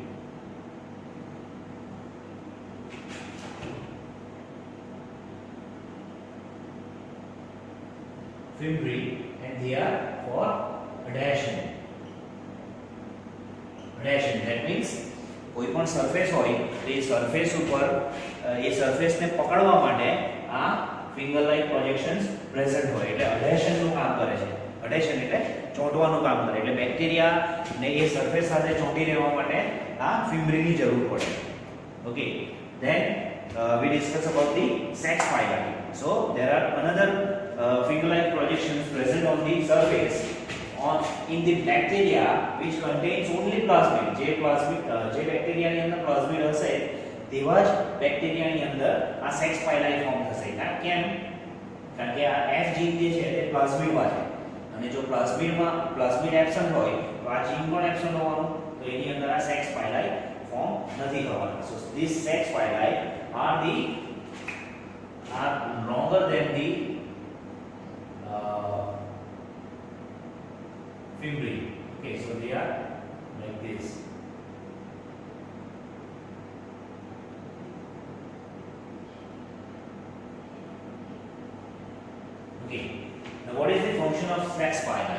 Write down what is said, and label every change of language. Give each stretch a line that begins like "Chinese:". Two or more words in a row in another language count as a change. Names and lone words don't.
English: And they are for adhesion. That means
Gujarati: કોઈ પણ सरफेस હોય તો એ સરફેસ ઉપર એ સરફેસ ને પકડવા માટે આ
English: finger like projections present
Gujarati: હોય એટલે અડહેશન નું કામ કરે છે. અડહેશન એટલે ચોંટવાનું કામ કરે એટલે બેક્ટેરિયા ને એ સરફેસ સાથે ચોંટી રહેવા માટે આ ફિમ્બ્રી ની જરૂર પડે. ઓકે,
English: then we discuss about the sex pili. So there are another finger-like projections present on the surface in the bacteria which contains only plasmid.
Gujarati: જે બેક્ટેરિયા ની અંદર પ્લાઝમિડ હશે તેવા જ બેક્ટેરિયા ની અંદર આ
English: sex pili form
Gujarati: થશે. કેમ? કારણ કે આ F જીન જે છે તે પ્લાઝમિડ માં છે અને જો
English: plasmid absent
Gujarati: હોય તો આ જીન પણ એબ્સન્ટ હોવાનું, તો એની અંદર આ
English: sex pili form
Gujarati: નથી થવાનું.
English: So these sex pili are longer than the fimbriae. Okay, so they are like this. Okay, now what is the function of sex pili?